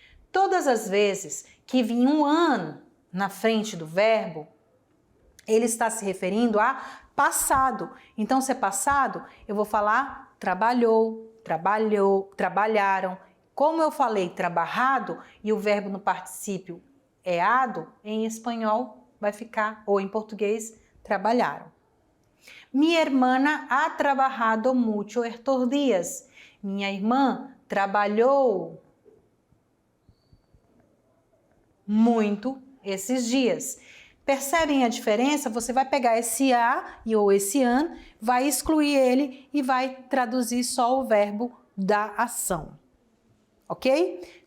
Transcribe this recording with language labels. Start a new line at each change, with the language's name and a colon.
Portuguese: Todas as vezes que vir um an na frente do verbo, ele está se referindo a passado. Então, se é passado, eu vou falar trabalhou, trabalharam. Como eu falei trabalhado e o verbo no particípio é ado, em espanhol vai ficar, ou em português, trabalharam.
Spanish: Mi hermana ha trabajado mucho estos días.
Portuguese: Minha irmã trabalhou muito esses dias. Percebem a diferença? Você vai pegar esse a ou esse an, vai excluir ele e vai traduzir só o verbo da ação. Ok?